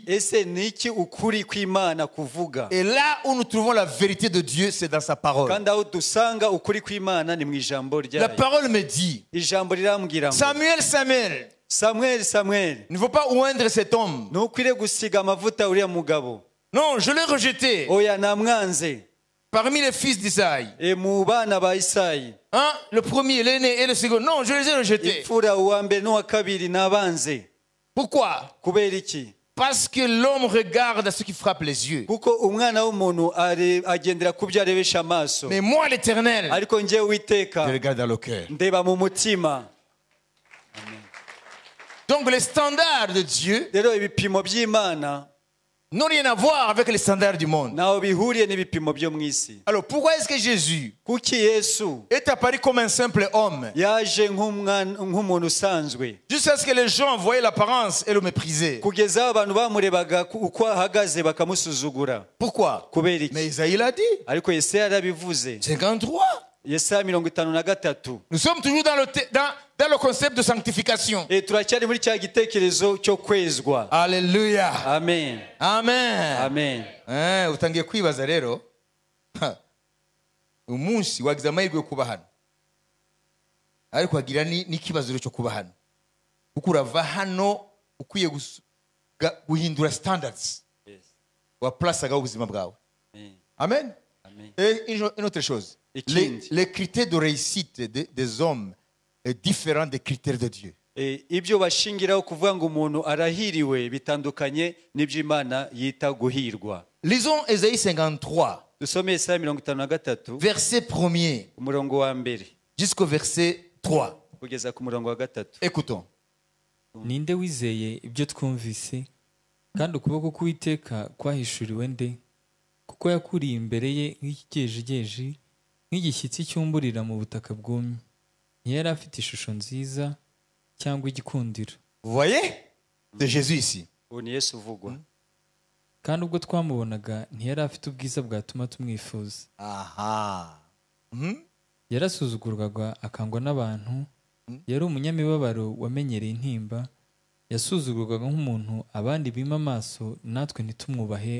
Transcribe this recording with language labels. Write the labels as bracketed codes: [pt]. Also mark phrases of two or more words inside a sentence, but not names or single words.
[rw] ese ni iki ukuri kw'Imana kuvuga? [fr] Et là où nous trouvons la vérité de Dieu, c'est dans sa parole. [rw] Kandi aho dusanga ukuri kw'Imana ni mu ijambo [fr] La [rw] ryayo. [fr] parole me dit, [rw] Ijambo rirambwira ngo, Samuel, Samuel, Samuel, [fr] il ne faut pas oindre cet homme. [rw] ntukwiriye gusiga amavuta uriya mugabo. [fr] Non, je l'ai rejeté [rw] Oya namwanze. [fr] parmi les fils d'Isaïe. [rw] Mu bana ba Isayi, [fr] Hein? Le premier, l'aîné et le second. Non, je les ai rejetés. [rw] imfura uwa mbere n'uwa kabiri nabanze. [fr] Pourquoi? [rw] Kubera iki? [fr] Parce que l'homme regarde à ce qui frappe les yeux. [rw] kuko umwana w'umuntu agendera ku byo arebesha amaso, [fr] Mais moi, l'Éternel, [rw] ariko njyewe Uwiteka [fr] je regarde dans le cœur. [rw] ndeba mu mutima. [fr] Donc les standards de Dieu [rw] Rero ibipimo by'Imana [fr] n'ont rien à voir avec les standards du monde. [rw] ntaho bihuriye n'ibipimo byo mu isi. [fr] Alors pourquoi est-ce que Jésus [rw] Kuki Yesu [fr] est apparu comme un simple homme [rw] yaje nk'umuntu usanzwe, [fr] jusqu'à ce que les gens voyaient l'apparence et le méprisaient? [rw] kugeza aho abantu bamurebaga uko ahagaze bakamusuzugura? [fr] Pourquoi? [rw] Kubera iki? [fr] Mais Isaïe l'a dit. [rw] Ariko Yesaya yarabivuze. 53. Yesaya 53. [fr] Nous sommes toujours dans le concept de sanctification. [rw] Turacyari muri cya gitekerezo cyo kwezwa. Alléluia. Amen. Amen. Amen. Utangiye kwibaza rero, umunsi wagize amahirwe yo kuba hano, ariko wagira n'ikibazo cyo kuba hano, kuko urava hano ukwiye guhindura standards waplasaga ubuzima bwawe. Amen. [fr] Et une autre chose, les critères de réussite des hommes est différent des critères de Dieu. [rw] Ibyo bashingiraho kuvuga ngo umuntu arahiriwe bitandukanye n'ibyo Imana yita guhirwa. [fr] Lisons Ésaïe 53. [rw] Dusome Yesaya 53 [fr] verset 1er [rw] umurongo wa mbere [fr] jusqu'au verset 3. [rw] kugeza ku murongo wa 3. [fr] Écoutons. [rw] Ninde wizeye ibyo twumvise, kandi ukuboko k'Uwiteka kwahishuriwe nde? Kuko yakuriye imbere ye nk'ikigejegeje, nk'igishyitsi cyumburira mu butaka bwumye. Ntiyari afite ishusho nziza cyangwa igikundiro. [fr] Vous voyez? De Jésus ici. [rw] Ubu ni Yesu uvugwa. Kandi ubwo twamubonaga ntiyari afite ubwiza bwatuma tumwifuza. Aha. Yarasuzugurwaga akangwa n'abantu, yari umunyamibabaro wamenyereye intimba, yasuzugurwaga nk'umuntu abandi bima amaso, natwe ntitumwubahe.